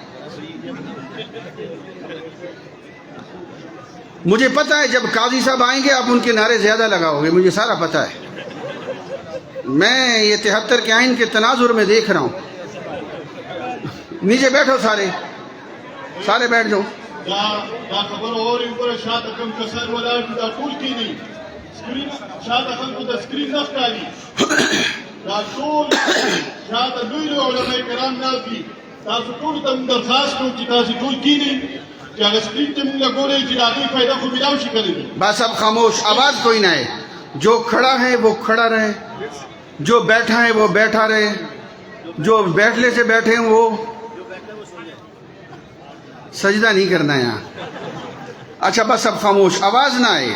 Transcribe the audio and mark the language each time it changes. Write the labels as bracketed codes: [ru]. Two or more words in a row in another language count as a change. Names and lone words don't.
[ur] مجھے پتا ہے جب قاضی صاحب آئیں گے آپ ان کے نعرے زیادہ لگاؤ گے، مجھے سارا پتا ہے، میں یہ 73 کے آئین کے تناظر میں دیکھ رہا ہوں۔ نیچے بیٹھو، سارے بیٹھ جاؤ۔ [ps] دا خبر [ur] اور اوپر [ps] شاته کم کسر ولاړ دي، دا ټول کینی، شاته خلکو د سکرین نه ښکاري۔ دا ټول شاته لوی لوی علماء کرام ناست دي تاسو ټولو ته موږ درخواست کوو چې تاسو ټول کښېنئ چې هغه سکرین ته موږ ګورئ چې د هغې فایده خو ملاو شي که نه. [ur] بس اب خاموش، آواز کوئی نہ ہے. جو کھڑا ہے وہ کھڑا رہے، جو بیٹھا ہے وہ بیٹھا رہے، جو بیٹھنے سے بیٹھے ہیں وہ سجدہ نہیں کرنا ہے یہاں. اچھا بس اب خاموش، آواز نہ آئے.